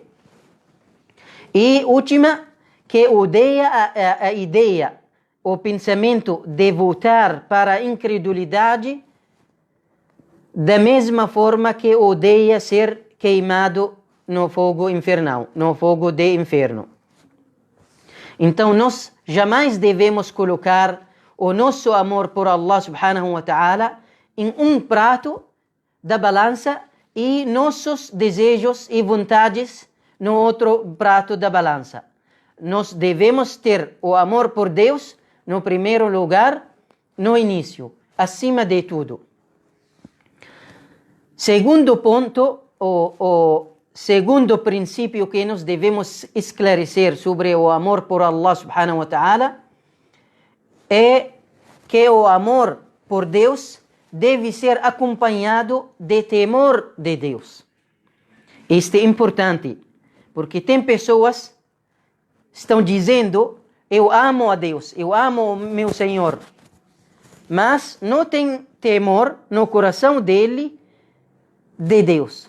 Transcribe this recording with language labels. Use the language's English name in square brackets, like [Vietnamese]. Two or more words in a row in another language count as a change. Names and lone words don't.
[Portuguese] E última, que odeia a ideia, o pensamento de voltar para a incredulidade, da mesma forma que odeia ser queimado no fogo infernal, no fogo de inferno. Então nós jamais devemos colocar o nosso amor por [Arabic] الله سبحانه وتعالى [Portuguese] em um prato da balança e nossos desejos e vontades no outro prato da balança. Nós devemos ter o amor por Deus no primeiro lugar, no início, acima de tudo. Segundo ponto, o segundo princípio que nós devemos esclarecer sobre o amor por [Arabic] الله سبحانه وتعالى [Portuguese] é que o amor por Deus deve ser acompanhado de temor de Deus. Isto é importante, porque tem pessoas que estão dizendo: eu amo a Deus, eu amo o meu Senhor, mas não tem temor no coração dele de Deus.